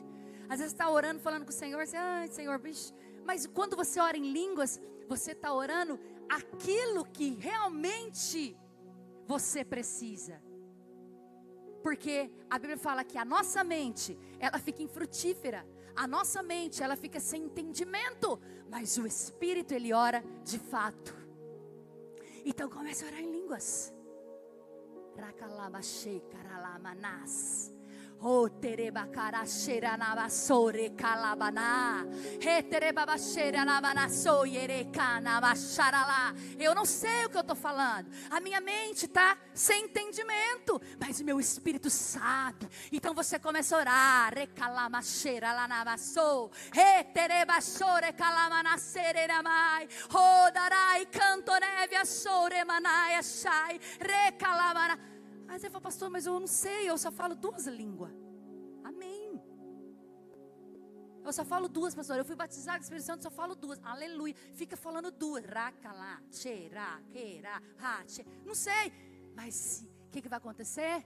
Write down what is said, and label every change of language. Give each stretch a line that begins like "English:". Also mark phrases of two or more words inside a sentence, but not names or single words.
Portuguese: Às vezes está orando, falando com o Senhor, você, ai Senhor, bicho. Mas quando você ora em línguas, você está orando aquilo que realmente você precisa. Porque a Bíblia fala que a nossa mente, ela fica infrutífera. A nossa mente, ela fica sem entendimento. Mas o Espírito, ele ora de fato. Então comece a orar em línguas. Rakalabashei karalamanas. Oh, terebacarachera navasore calabana. Reterebabacheira navanasoyere canavacharalá. Eu não sei o que eu estou falando. A minha mente está sem entendimento, mas o meu espírito sabe. Então você começa a orar. Recalamacheira lanavassou. Reterebachore calamanacereramai. Rodarai cantonevia soremanai achai. Recalamana. Aí você fala: pastor, mas eu não sei, eu só falo 2 línguas. Amém. Eu só falo 2, pastor. Eu fui batizado com o Espírito Santo, só falo 2. Aleluia. Fica falando 2. Racalá, cheira, queira, rache. Não sei. Mas o que vai acontecer?